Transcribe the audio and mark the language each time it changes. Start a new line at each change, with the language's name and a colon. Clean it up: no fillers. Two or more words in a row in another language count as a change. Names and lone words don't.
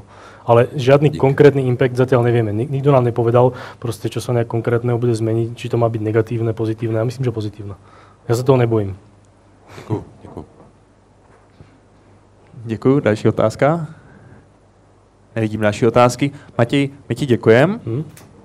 Slovak: Ale žiadny konkrétny impact zatiaľ nevieme. Nikto nám nepovedal, proste, čo sa nejak konkrétneho bude zmeniť, či to má byť negatívne, pozitívne. Ja myslím, že pozitívne. Ja sa toho nebojím.
Czech: Děkuju. Děkuju. Další otázka? Nevidím další otázky. Matěj, my ti děkujeme.